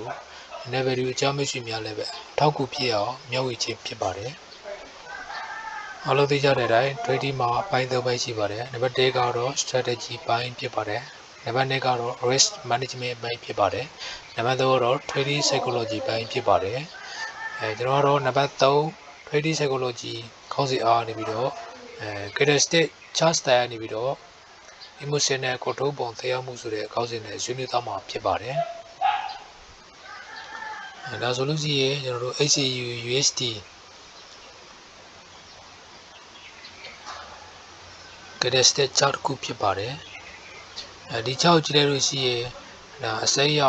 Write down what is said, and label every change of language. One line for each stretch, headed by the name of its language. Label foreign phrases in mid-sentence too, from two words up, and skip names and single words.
Burmese: level အကြောင်းမရှိများလည်းပဲထောက်ကူဖြစ်အောင်မျှဝေခြင်းဖြစ်ပါတယ်အားလုံးသိကြတဲ့အတိုင်း trading မှာပိုင်း၃ပိုင်းရှိပါတယ်နံပါတ်၁ကတော့ strategy ပိုင်းဖြစ်ပါတယ်နံပါတ်2ကတော့
English: risk management
Burmese: ပိုင်းဖြစ်ပါတယ်နံပါတ်3ကတော့
English: trading psychology
Burmese: ပိုင်းဖြစ်ပါတယ်ကျွန်တော်ကတော့နံပါတ်3
English: trading psychology
Burmese: ခေါင်းစဉ်အားနေပြီးတော့
English: characteristic chart style
Burmese: နေပြီးတော့
English: emotional control
Burmese: ပုံသရောက်မှုဆိုတဲ့ခေါင်းစဉ်နဲ့ဆွေးနွေးသွားမှာဖြစ်ပါတယ် ဒါဆိုလို့ရှိရင်ကျွန်တော်တို့
English: HCU USD characteristic chart
Burmese: ခုဖြစ်ပါတယ်ဒီ6ကိုကြည့်လိုက်လို့ရှိရင်ဒါအစိမ်းရော